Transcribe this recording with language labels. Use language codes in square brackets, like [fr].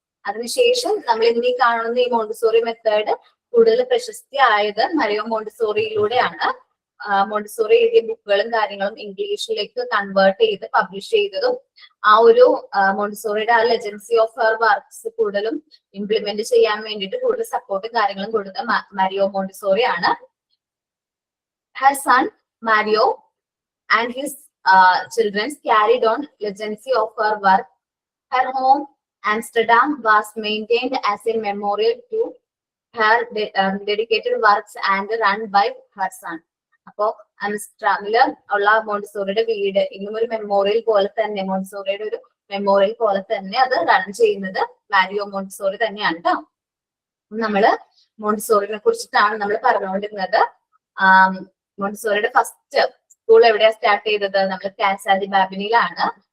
[ml] അതിനുശേഷം നമ്മൾ ഇന്നീ കാണുന്ന ഈ മോണ്ടിസോറി മെത്തേഡ് കൂടുതൽ പ്രശസ്തി ആയത് മരിയോ മോണ്ടിസോറിയിലൂടെയാണ്. മോണ്ടിസോറി എഴുതിയ ബുക്കുകളും കാര്യങ്ങളും ഇംഗ്ലീഷിലേക്ക് കൺവേർട്ട് ചെയ്ത് പബ്ലിഷ് ചെയ്തതും ആ ഒരു മോണ്ടിസോറിയുടെ ആ [en] legacy of her works [ml] കൂടുതലും ഇംപ്ലിമെന്റ് ചെയ്യാൻ വേണ്ടിയിട്ട് കൂടുതൽ സപ്പോർട്ടും കാര്യങ്ങളും കൊടുത്ത മരിയോ മോണ്ടിസോറി ആണ്. [en] Her son Mario and his children carried on legacy of her work. Her home, Amsterdam, was maintained as a memorial to her dedicated works and run by her son. [ml] അപ്പോ ആംസ്റ്റർഡാമില് ഉള്ള മോണ്ടിസോറിയുടെ വീട് ഇന്നും ഒരു memorial പോലെ തന്നെ, മോണ്ടിസോറിയുടെ ഒരു memorial പോലെ തന്നെ അത് റൺ ചെയ്യുന്നത് മാരിയോ മോണ്ടിസോറി തന്നെയാണ് കേട്ടോ. നമ്മള് മോണ്ടിസോറിനെ കുറിച്ചിട്ടാണ് നമ്മൾ പറഞ്ഞുകൊണ്ടിരുന്നത്. മോണ്ടിസോറിയുടെ ഫസ്റ്റ് സ്കൂൾ എവിടെയാ സ്റ്റാർട്ട് ചെയ്തത്? നമ്മൾ കാസ ദി ബാബിനിലാണ്.